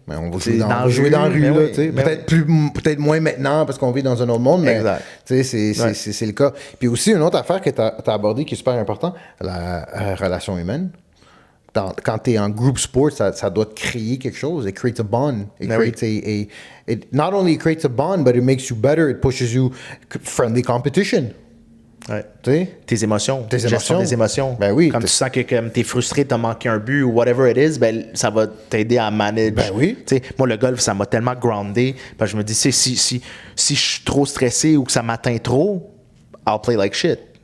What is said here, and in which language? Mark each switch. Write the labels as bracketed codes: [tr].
[fr] Ben, on va jouer dans la rue. Là, peut-être moins maintenant parce qu'on vit dans un autre monde, mais c'est le cas. Puis aussi, une autre affaire que tu as abordée qui est super importante, la relation humaine. Quand tu es en group sport, ça doit créer quelque chose. [en] It creates a bond. It not only creates a bond, but it makes you better. It pushes you friendly competition. [fr] Ouais. Tu sais? Tes émotions. Tes Gestion émotions. des émotions. Ben oui. Comme tu sens que comme t'es frustré, t'as manqué un but ou [en] whatever it is, [fr] ben ça va t'aider à manage. Ben oui. Tu sais, moi, le golf, ça m'a tellement groundé. Ben, je me dis, si je suis trop stressé ou que ça m'atteint trop, [en] I'll play like shit.